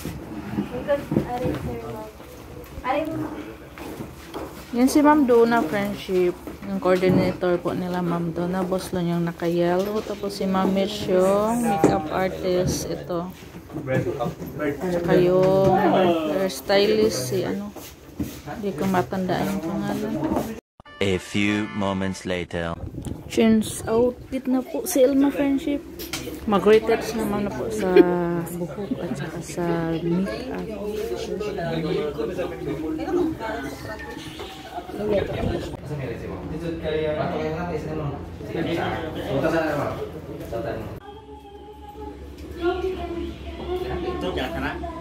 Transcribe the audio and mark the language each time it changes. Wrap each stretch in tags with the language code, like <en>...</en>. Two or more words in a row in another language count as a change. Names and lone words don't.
<tl>Yan si Ma'am Donna, friendship. Yung coordinator po nila, Ma'am Donna Boslon, yung naka-yellow. Tapos si Ma'am Mitch, yung makeup artist. Ito. Saka yung hairstylist, si hindi ko matandaan yung pangalan.</tl> <en>A few moments later.</en> <tl>Change outfit na po si Elma, friendship. Mag-retouch naman na po sa buhok at saka sa makeup.</tl> <ms>Itu jangan kena.</ms>